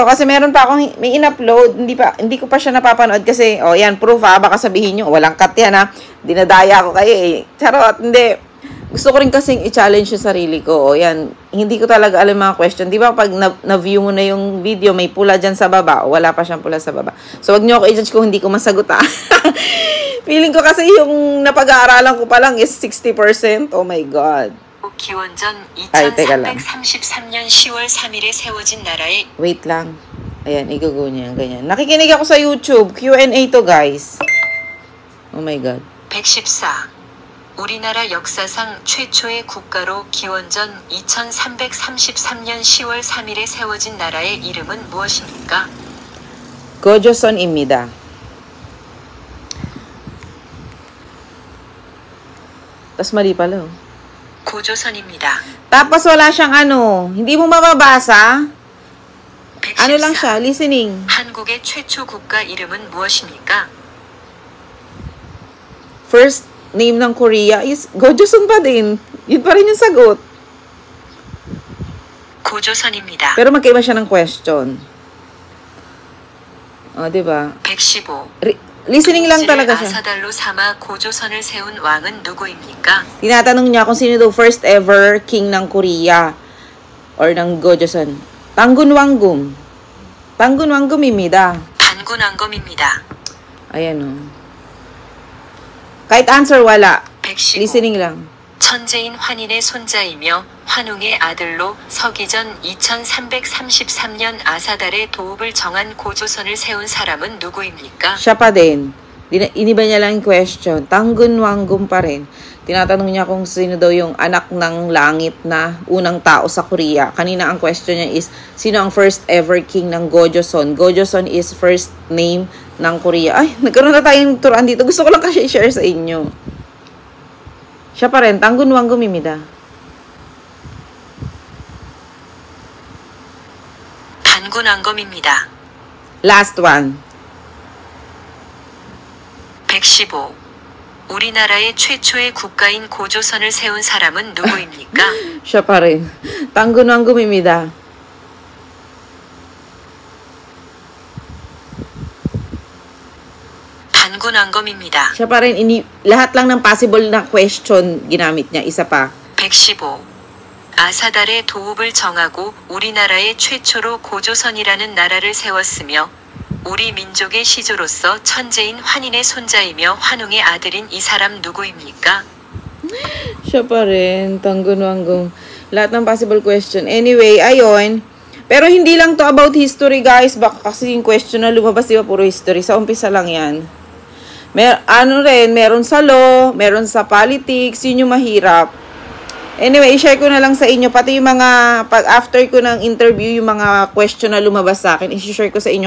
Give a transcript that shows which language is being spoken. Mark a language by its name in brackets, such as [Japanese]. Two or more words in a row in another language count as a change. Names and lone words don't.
[Filipino] Kasi meron pa akong, may in-upload. Hindi ko pa siya napapanood kasi, yan, proof baka sabihin nyo, walang cut yan dinadaya ko kayo Charot, hindi. Gusto ko rin kasing i-challenge yung sarili ko. Yan, hindi ko talaga alam mga question. Di ba pag na-view mo na yung video, may pula dyan sa baba, o wala pa siyang pula sa baba. So, wag niyo ako i-judge kung hindi ko masagot Feeling ko kasi yung napag-aaralan ko pa lang is 60%. [English] Oh my God. [Korean] 기원전 [Filipino] Ay, teka lang. [Korean] 2333년 10월 3일에 세워진 나라의 [Filipino] Wait lang. Ayan, igugo niya. Ganyan. Nakikinig ako sa YouTube. Q&A to, guys. [English] Oh my God. [Filipino] 114. [Korean] 우리나라 역사상 최초의 국가로 기원전 2333년 10월 3일에 세워진 나라의 이름은 무엇입니까? Gojoseon입니다. [Filipino] Tas mali pala. [Korean] 고조선입니다. [Filipino] Tapos wala siyang hindi mo mababasa. 114. Lang siya, listening. [Korean] 한국의 최초 국가 이름은 무엇입니까? [English] First name [Filipino] ng Korea is Gojoseon pa din. Yun pa rin yung sagot. [Korean] 고조선입니다. [Filipino] Pero magkaiba siya ng question. diba? 115. Listening lang talaga siya. [Korean] 아사달로 삼아 고조선을 세운 왕은 누구입니까? [Filipino] Tinatanong niya kung sino daw [English] first ever king [Filipino] ng Korea or ng Gojoseon. Tangunwangum. [Korean] Tangunwangum입니다. 단군왕검입니다. [Filipino] Ayan kahit answer wala. 115. Listening lang. [Korean] 천재인 환인의 손자이며 환웅의 아들로 서기전 2333년 아사달의 도읍을 정한 고조선을 세운 사람은 누구입니까? [Filipino] Siya pa din. Iniba niya lang yung question. Tangunwangum pa rin. Tinatanong niya kung sino daw yung anak ng langit na unang tao sa Korea. Kanina ang question niya is, sino ang [English] first ever king [Filipino] ng Gojoseon? Gojoseon is [English] first name [Filipino] ng Korea. Ay, nagkaroon na tayong turuan dito. Gusto ko lang kasi i-share sa inyo. Siya pa rin. [Korean] Tangunwangum입니다. 단군왕검입니다. [English] Last one. 115. [Korean] 우리나라의 최초의 국가인 고조선을 세운 사람은 누구입니까? [Filipino] Siya pa rin. [Korean] Tanggunwangum입니다. 단군왕검입니다. [Filipino] Siya pa rin. Lahat lang ng possible na question ginamit niya. Isa pa. 115. [Korean] 아사달의 도읍을 정하고 우리나라의 최초로 고조선이라는 나라를 세웠으며 우리 민족의 시조로서 천재인 환인의 손자이며 환웅의 아들인 이 사람 누구입니까? [Filipino] Siya pa rin. Tanggunwangum. Lahat ng possible question. Anyway, ayun. Pero hindi lang to [English] about history, [Filipino] guys. Baka kasi yung question na lumabas, di ba, puro history. Sa umpisa lang yan. Meron sa law, meron sa politics. Yun yung mahirap. Anyway, i-share ko na lang sa inyo. Pati yung mga, after ko ng interview, yung mga question na lumabas sa akin, i-share ko sa inyo.